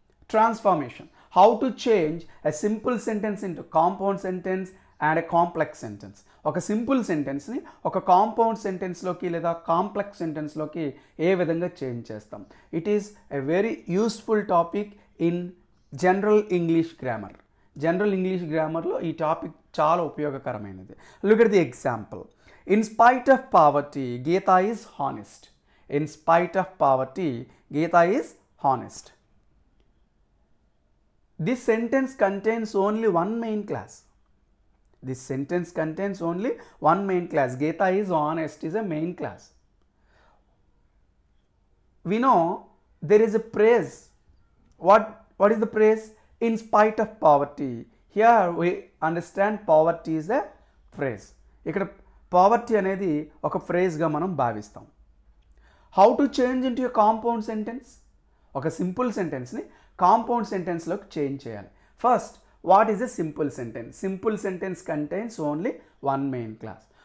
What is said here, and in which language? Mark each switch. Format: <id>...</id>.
<en>Transformation: how to change a simple sentence into compound sentence and a complex sentence.</en> <te>ఒక simple సెంటెన్స్ని ఒక compound సెంటెన్స్లోకి లేదా complex సెంటెన్స్లోకి ఏ విధంగా change చేస్తాం.</te> <en>It is a very useful topic in general English grammar.</en> <te>General English గ్రామర్లో ఈ topic చాలా ఉపయోగకరమైనది.</te> <en>Look at the example. In spite of poverty, Geeta is honest. In spite of poverty, Geeta is honest. This sentence contains only one main clause. This sentence contains only one main clause. Geeta is honest is a main clause. We know there is a praise. What is the praise? In spite of poverty. Here we understand poverty is a phrase.</en> <te>ఇక్కడ poverty అనేది ఒక ఫ్రేజ్గా మనం భావిస్తాం.</te> <en>How to change into a compound sentence?</en> <te>ఒక simple సెంటెన్స్ని compound సెంటెన్స్లోకి change చేయాలి.</te> <en>First, what is a simple sentence? Simple sentence contains only one main clause.</en>